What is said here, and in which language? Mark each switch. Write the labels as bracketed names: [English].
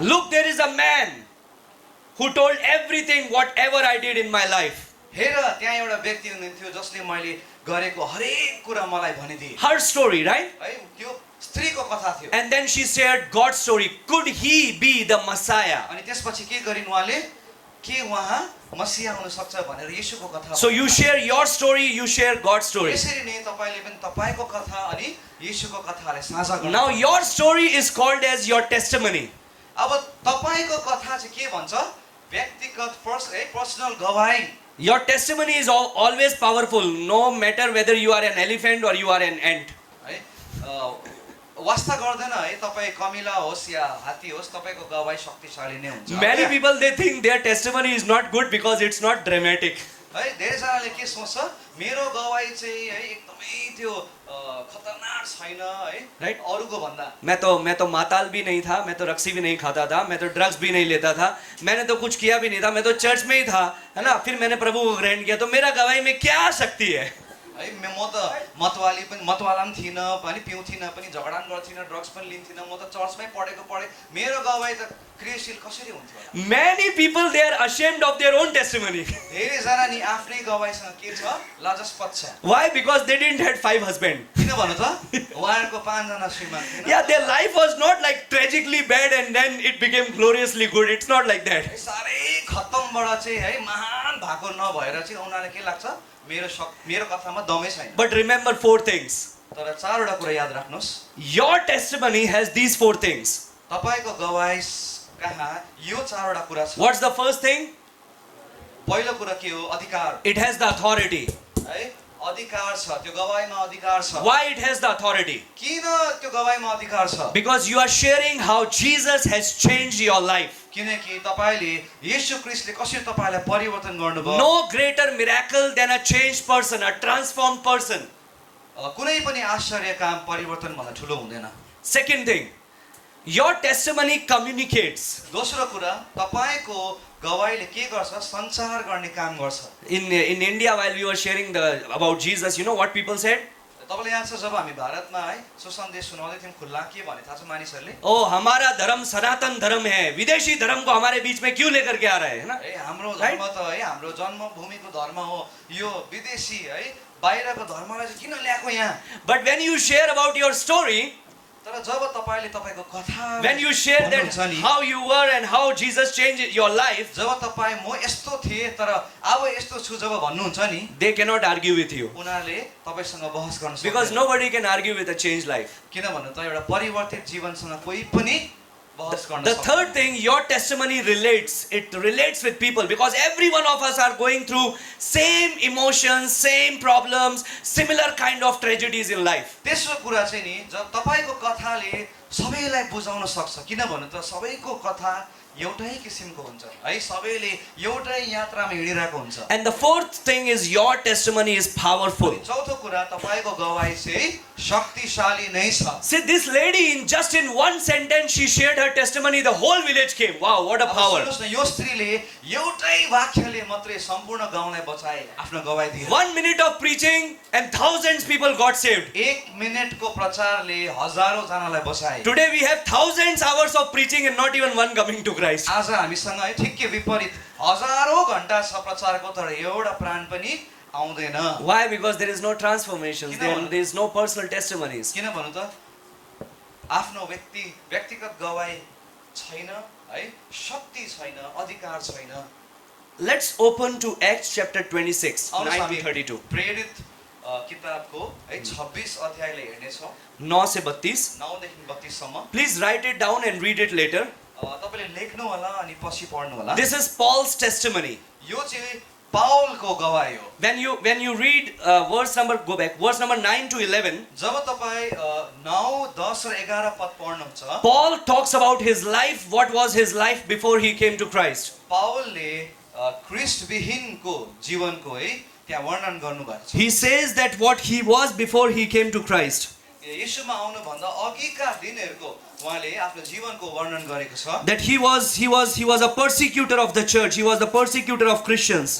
[English] Look, there is a man who told everything whatever I did in my life. [Nepali] हेर त्यहाँ एउटा व्यक्ति हुनुहुन्थ्यो जसले मैले गरेको हरेक कुरा मलाई भनिदिए। [English] Her story, right? [Nepali] है त्यो स्त्रीको कथा थियो। [English] And then she shared God's story. Could he be the Messiah? [Nepali] अनि त्यसपछि के गरिन् उहाँले? के उहाँ मसीहा हुन सक्छ भनेर येशूको कथा। [English] So you share your story, you share God's story. [Nepali] यसरी नै तपाईले पनि तपाईको कथा अनि येशूको कथालाई साझा गर्नु। [English] Now your story is called as your testimony. [Nepali] अब तपाईको कथा चाहिँ के भन्छ? व्यक्तिगत पर्सनल गवाही। [English] Your testimony is always powerful, no matter whether you are an elephant or you are an ant. [Nepali] है वास्ता गर्दैन है तपाईँ कमिला होस् या हात्ती होस् तपाईको गवाही शक्तिशाली नै हुन्छ। [English] Many people they think their testimony is not good because it's not dramatic. [Nepali] है धेरैजनाले के सोच्छ मेरो गवाही चाहिँ है एकदमै त्यो खतरनाक छैन है [English] Right. [Nepali] अरूको भन्दा। [Hindi] मैं तो माताल भी नहीं था, मैं तो रक्सी भी नहीं खाता था, मैं तो ड्रग्स भी नहीं लेता था, मैंने तो कुछ किया भी नहीं था, मैं तो चर्च में ही था, है ना? फिर मैंने प्रभु को ग्रहण किया, तो मेरा गवाही में क्या शक्ति है? [Nepali] है म त मतवाला पनि थिइनँ पनि पिउँथिनँ पनि झगडा पनि गर्थिनँ ड्रग्स पनि लिन्थिनँ म त चर्चमै पढेँ मेरो गवाही त क्रियाशील कसरी हुन्थ्यो होला? [English] Many people they are ashamed of their own testimony. [Nepali] धेरैजना नि आफ्नै गवाहीसँग के छ लाजस्पद छ। [English] Why? Because they didn't had 5 husbands. [Nepali] किन भन्नु त? उहाँहरूको 5 जना श्रीमान थिएन। [English] Yeah, their life was not like tragically bad and then it became gloriously good. It's not like that. [Nepali] साह्रै खत्तमबाट चाहिँ है महान भएको नभएर चाहिँ उनीहरूलाई के लाग्छ मेरो कथामा दमै छैन। [English] But remember 4 things. [Nepali] तर 4वटा कुरा याद राख्नुहोस्। [English] Your testimony has these 4 things. [Nepali] तपाईको गवाही कहाँ यो 4वटा कुरा छ। [English] What's the first thing? [Nepali] पहिलो कुरा के हो? अधिकार। [English] It has the authority. [Nepali] है अधिकार छ, त्यो गवाहीमा अधिकार छ। [English] Why it has the authority? [Nepali] किन त्यो गवाहीमा अधिकार छ? [English] Because you are sharing how Jesus has changed your life. [Nepali] किनकि तपाईले येशू ख्रीष्टले कसरी तपाईलाई परिवर्तन गर्नुभयो। [English] No greater miracle than a changed person, a transformed person. [Nepali] कुनै पनि आश्चर्य काम परिवर्तन भन्दा ठुलो हुँदैन। [English] Second thing, your testimony communicates. [Nepali] दोस्रो कुरा तपाईको गवाहीले के गर्छ? सञ्चार गर्ने काम गर्छ। [English] In India, while we were sharing about Jesus, you know what people said? [Nepali] तपाईलाई याद छ जब हामी भारतमा है सुसन्देश सुनाउँदै थियौँ खुल्ला के भने थाहा छ मानिसहरूले? [Hindi] ओ हमारा धर्म सनातन धर्म है, विदेशी धर्म को हमारे बीच में क्यों लेकर के आ रहे हैं ना? [Nepali] हाम्रो धर्म त है हाम्रो जन्मभूमिको धर्म हो, यो विदेशी है बाहिरको धर्मलाई चाहिँ किन ल्याएको यहाँ? [English] But when you share about your story, [Nepali] तर जब तपाईले तपाईको कथा [English] when you share that [Nepali] भन्नुहुन्छ नि, [English] how you were and how Jesus changed your life, [Nepali] जब तपाईँ म यस्तो थिएँ तर अब यस्तो छु जब भन्नुहुन्छ नि, [English] they cannot argue with you. [Nepali] उनीहरूले तपाईसँग बहस गर्न [English] Because [Nepali] सक्दैन। [English] nobody can argue with a changed life. [Nepali] किन भन्नु त एउटा परिवर्तित जीवनसँग कोही पनि बहस गर्न [English] The [Nepali] सक्दैन। [English] third thing, your testimony relates. It relates with people because every one of us are going through same emotions, same problems, similar kind of tragedies in life. [Nepali] तेस्रो कुरा चाहिँ नि जब तपाईको कथाले सबैलाई बुझाउन सक्छ। किन भन्नु त सबैको कथा एउटै किसिमको हुन्छ है, सबैले एउटै यात्रामा हिँडिरहेको हुन्छ। [English] And the fourth thing is your testimony is powerful. [Nepali] चौथो कुरा तपाईको गवाही चाहिँ शक्तिशाली नै छ। [English] See, this lady in one sentence she shared her testimony, the whole village came. Wow, what a [Nepali] अब [English] power. [Nepali] सुन्नुहोस् न, यो स्त्रीले एउटै वाक्यले मात्रै सम्पूर्ण गाउँलाई बचाए, आफ्नो गवाही दिए। [English] 1 minute of preaching and thousands people got saved. [Nepali] 1 मिनेटको प्रचारले हजारौं जनालाई बचाए। [English] Today we have thousands hours of preaching and not even one coming to Christ. [Nepali] आज हामीसँग है ठिक्कै विपरीत हजारौं घण्टा छ प्रचारको तर एउटा प्राण पनि आउँदैन। [English] Why? Because there is no transformation. There is no personal testimonies. [Nepali] किन भन्नु त आफ्नो व्यक्तिगत गवाही छैन है, शक्ति छैन, अधिकार छैन। [English] Let's open to Acts chapter 26, 9 to 32. [Nepali] प्रेरित किताबको है 26 अध्यायले हेर्ने छौं। [Hindi] 9 से 32. [Nepali] 9 देखि 32 सम्म। [English] Please write it down and read it later. [Nepali] तपाईले लेख्नु होला अनि पछि पढ्नु होला। [English] This is Paul's testimony. [Nepali] यो चाहिँ पाउलको गवाही हो। [English] When you read verse number 9 to 11, [Nepali] जब तपाईँ 9, 10 र 11 पद पढ्नुहुन्छ, [English] Paul talks about his life, what was his life before he came to Christ. [Nepali] पाउलले ख्रीष्ट विहीनको जीवनको है त्यहाँ वर्णन गर्नुभएको छ। [English] He says that what he was before he came to Christ. [Nepali] येशूमा आउनुभन्दा अघिका दिनहरूको उहाँले आफ्नो जीवनको वर्णन गरेको छ। [English] That he was a persecutor of the church. He was the persecutor of Christians.